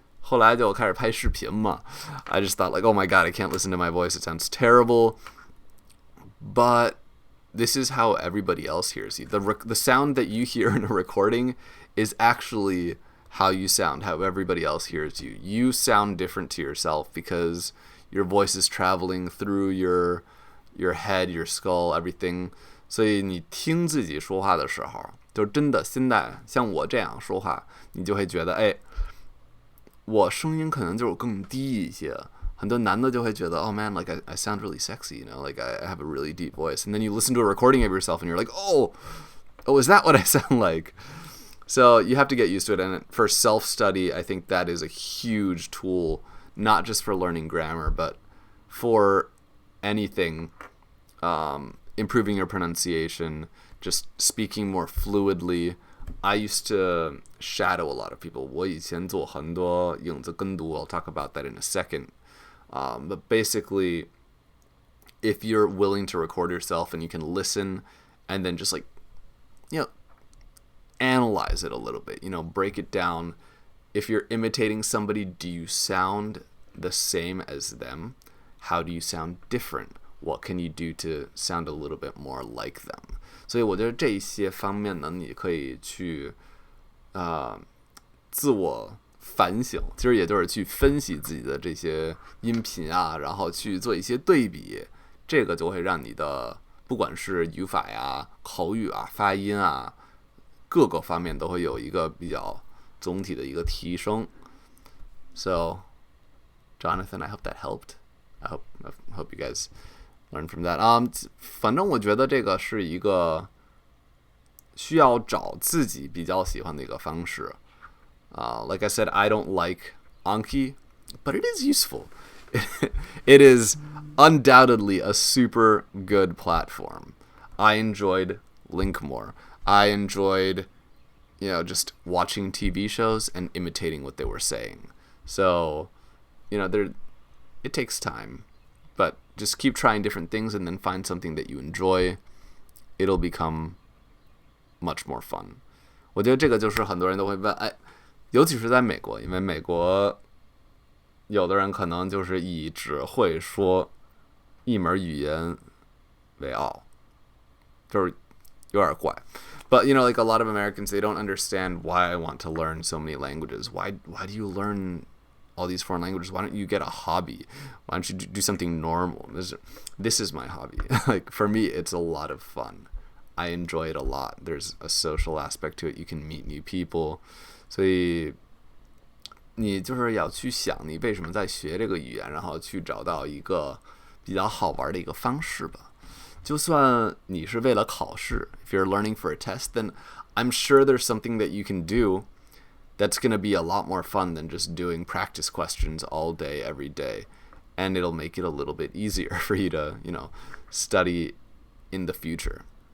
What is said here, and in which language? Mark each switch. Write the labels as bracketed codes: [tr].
[zh] 后来就开始拍视频嘛。 [en] I just thought like, oh my God, I can't listen to my voice. It sounds terrible. But this is how everybody else hears you. The sound that you hear in a recording is actually how you sound, how everybody else hears you. You sound different to yourself because your voice is traveling through your head, your skull, everything. [zh] 所以你听自己说话的时候，就真的现在像我这样说话，你就会觉得，我声音可能就是更低一些。很多男的就会觉得 [en] ，oh man, like I sound really sexy, like I have a really deep voice. And then you listen to a recording of yourself and you're like, oh, is that what I sound like? So you have to get used to it. And for self-study, I think that is a huge tool, not just for learning grammar, but for anything, improving your pronunciation, just speaking more fluidly. I used to shadow a lot of people. [zh] 我以前做很多影子跟读. [en] I'll talk about that in a second. But basically, if you're willing to record yourself and you can listen and then just like, analyze it a little bit, break it down. If you're imitating somebody, do you sound the same as them? How do you sound different? What can you do to sound a little bit more like them? [zh] 所以我觉得这些方面呢，你可以去自我反省，其实也就是去分析自己的这些音频啊，然后去做一些对比，这个就会让你的不管是语法呀、口语啊、发音啊，各个方面都会有一个比较总体的一个提升。 [en] So, Jonathan, I hope that helped. I hope you guys learn from that. [zh] 反正我觉得这个是一个需要找自己比较喜欢的一个方式。 [en] Like I said, I don't like Anki, but it is useful. It is undoubtedly a super good platform. I enjoyed Link more. I enjoyed just watching TV shows and imitating what they were saying. So, it takes time, but just keep trying different things and then find something that you enjoy. It'll become much more fun. [zh] 我觉得这个就是很多人都会问，尤其是在美国，因为美国有的人可能就是以只会说一门语言为傲，就是有点怪。 [en] But like a lot of Americans, they don't understand why I want to learn so many languages. Why do you learn all these foreign languages? Why don't you get a hobby? Why don't you do something normal? This is my hobby. Like for me, it's a lot of fun. I enjoy it a lot. There's a social aspect to it. You can meet new people. [zh] 所以你就是要去想你为什么在学这个语言，然后去找到一个比较好玩的一个方式吧。就算你是为了考试 [en] if you're learning for a test, then I'm sure there's something that you can do that's going to be a lot more fun than just doing practice questions all day, every day. And it'll make it a little bit easier for you to, study in the future.